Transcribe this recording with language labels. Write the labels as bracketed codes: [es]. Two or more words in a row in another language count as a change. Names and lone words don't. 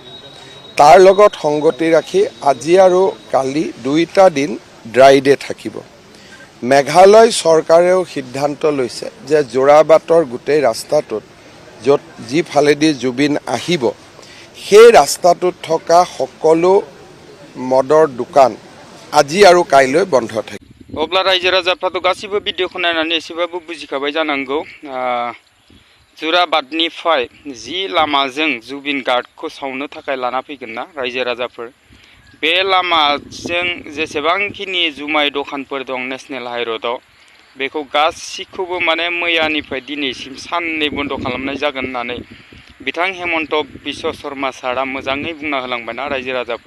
[as] তাৰ লগত সংগতি ৰাখি আজি আৰু কালি 2টা দিন [en] dry day [as] থাকিব। মেঘালয় চৰকাৰেও সিদ্ধান্ত লৈছে যে যোৰাবাটৰ গোটেই ৰাস্তাটোত য'ত যিফালেদি জুবিন আহিব সেই ৰাস্তাটোত থকা সকলো মদৰ দোকান আজি আৰু কাইলৈ বন্ধ থাকিব। [brx] अब्ला रायजो राजाफ्राथ' गासिबो भिडिअखौ नायनानै एसेबाबो बुजिखाबाय जानांगौ। जुराबादनिफ्राय जि लामाजों जुबिन गार्गखौ सावनो थाखाय लाना फैगोन ना रायजो राजाफोर, बे लामाजों जेसेबांखिनि जुमाय दखानफोर दं नेशनेल हाइरडआव बेखौ गासिखौबो माने मैयानिफ्राय दिनैसिम साननै बन्द खालामनाय जागोन होननानै बिथां हेमन्त बिश्वशर्मा सारा मोजाङै बुंना होलांबायना रायजो राजाफोर।